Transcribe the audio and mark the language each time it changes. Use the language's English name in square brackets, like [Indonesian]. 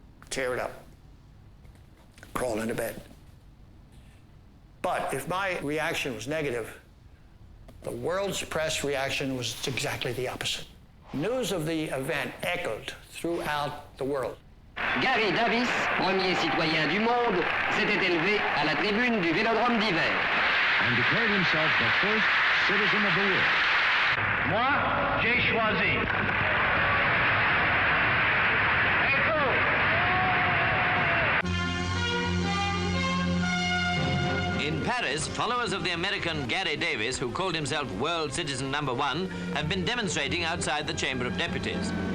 [English] Tear it up. Crawl into bed. But if my reaction was negative, the world's press reaction was exactly the opposite. News of the event echoed throughout the world. [French] Garry Davis, premier citoyen du monde, s'était élevé à la tribune du Vélodrome d'hiver. [English] And declared himself the first citizen of the world. [French] Moi, j'ai choisi. [English] In Paris, followers of the American Garry Davis, who called himself World Citizen #1, have been demonstrating outside the Chamber of Deputies.